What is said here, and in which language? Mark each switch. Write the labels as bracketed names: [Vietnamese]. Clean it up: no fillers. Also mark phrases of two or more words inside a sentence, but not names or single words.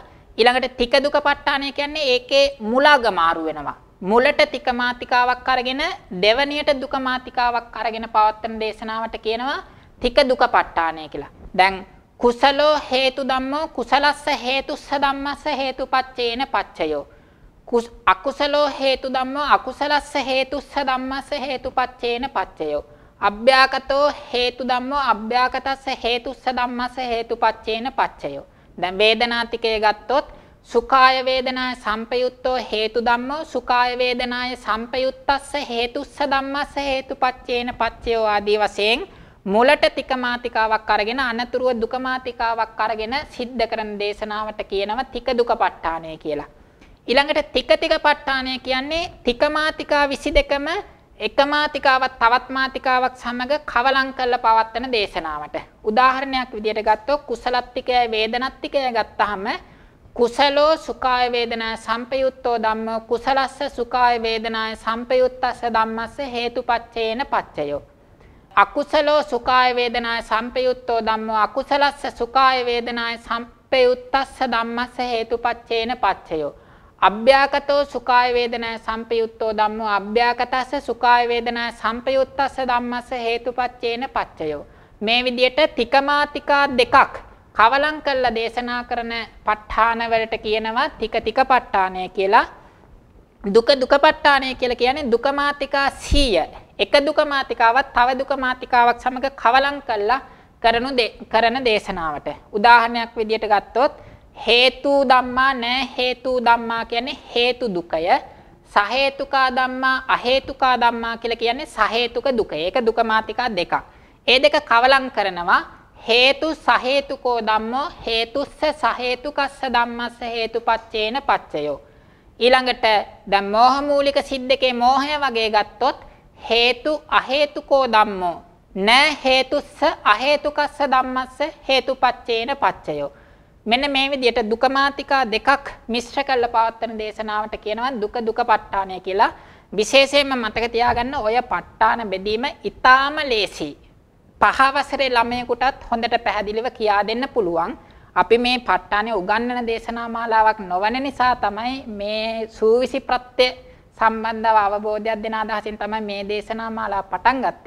[Sinhala] ඊළඟට තික දුක ප ဋ ාණය කියන්නේ ඒකේ මුලග මාරු වෙනවා. මුලට තිකමාතිකාවක් අරගෙන දෙවණියට දුකමාතිකාවක් අරගෙන පවත්වන දේශනාවට කියනවා තික දුක ප ဋ ාණය කියලා. [Pali] දැන් කුසලෝ හේතු ධම්මෝ කුසලස්ස හේතුස්ස ධම්මස්ස හේතුපච්චේන පච්චයෝ. අකුසලෝ හේතු ධම්මෝ අකුසලස්ස හේතුස්ස ධම්මස්ස හේතුපච්චේන පච්චයෝ. අභ්‍යාකතෝ හේතු ධම්මෝ අභ්‍යාකතස්ස හේතුස්ස ධම්මස්ස හේතුපච්චේන පච්චයෝ. [Sinhala] දැන් වේදනාතිකය ගත්තොත් [Pali] සුඛාය වේදනාය සම්පයුත්තෝ හේතු ධම්මෝ සුඛාය වේදනාය සම්පයුත්තස්ස හේතුස්ස ධම්මස්ස හේතුපච්චේන පච්චයෝ [Sinhala] ආදී වශයෙන් මුලට තිකමාතිකාවක් අරගෙන අනතුරුව දුකමාතිකාවක් අරගෙන සිද්ධ කරන දේශනාවට කියනවා තික දුක ප ဋ ාණය කියලා. ඊළඟට තික තික ප ဋ ාණය කියන්නේ තිකමාතිකා 22ම එකමාතිකාවක් තවත් මාතිකාවක් සමග කවලම් කරලා පවත්වන දේශනාවට. උදාහරණයක් විදිහට ගත්තොත් කුසලත්තිකය වේදනත්තිකය ගත්තාම [Pali] කුසලෝ සුඛාය වේදනාය සම්පයුත්තෝ ධම්මෝ කුසලස්ස සුඛාය වේදනාය සම්පයුත්තස්ස ධම්මස්ස හේතුපච්චේන පච්චයෝ. අකුසලෝ සුඛාය වේදනාය සම්පයුත්තෝ ධම්මෝ අකුසලස්ස සුඛාය වේදනාය සම්පයුත්තස්ස ධම්මස්ස හේතුපච්චේන පච්චයෝ. අභ්‍යාකතෝ සුඛාය වේදනාය සම්පයුත්තෝ ධම්මෝ අභ්‍යාකතස්ස සුඛාය වේදනාය සම්පයුත්තස්ස ධම්මස්ස හේතුපච්චේන පච්චයෝ. [Sinhala] මේ විදිහට තිකමාතිකා දෙකක් කවලම් කරලා දේශනා කරන ප ဋ ාණ වලට කියනවා තික තික ප ဋ ාණය කියලා. දුක දුක ප ဋ ාණය කියලා කියන්නේ දුකමාතිකා 100 එක දුකමාතිකාවක් තව දුකමාතිකාවක් සමග කවලම් කරලා කරන දේශනාවට. උදාහරණයක් විදිහට ගත්තොත් [Pali] හේතු ධම්මා න හේතු ධම්මා [Sinhala] කියන්නේ හේතු දුකය. [Pali] සහේතුකා ධම්මා අහේතුකා ධම්මා [Sinhala] කියලා කියන්නේ සහේතුක දුකය. ඒක දුකමාතිකා දෙකක්. ඒ දෙක කවලම් කරනවා [Pali] හේතු සහේතුකෝ ධම්මෝ හේතුස්ස සහේතුකස්ස ධම්මස්ස හේතුපච්චේන පච්චයෝ. [Sinhala] ඊළඟට දැන් මෝහ මූලික සිද්දකේ මෝහය වගේ ගත්තොත් [Pali] හේතු අහේතුකෝ ධම්මෝ න හේතුස්ස අහේතුකස්ස ධම්මස්ස හේතුපච්චේන පච්චයෝ. [Sinhala] මෙන්න මේ විදිහට දුකමාතිකා දෙකක් මිශ්‍ර කරලා පවත්වන දේශනාවට කියනවා දුක දුක ප ဋ ාණය කියලා. විශේෂයෙන්ම මතක තියාගන්න ඔය ප ဋ ාණ බෙදීම ඊටාම ලේසි. 5 වසරේ ළමයෙකුටත් හොඳට පැහැදිලිව කියා දෙන්න පුළුවන්. අපි මේ ප ဋ ාණය උගන්වන දේශනා මාලාවක් නොවන නිසා තමයි මේ සූවිසි ප්‍රත්‍ය සම්බන්ධව අවබෝධයක් දෙන අදහසින් තමයි මේ දේශනා මාලාව පටන් ගත්තේ.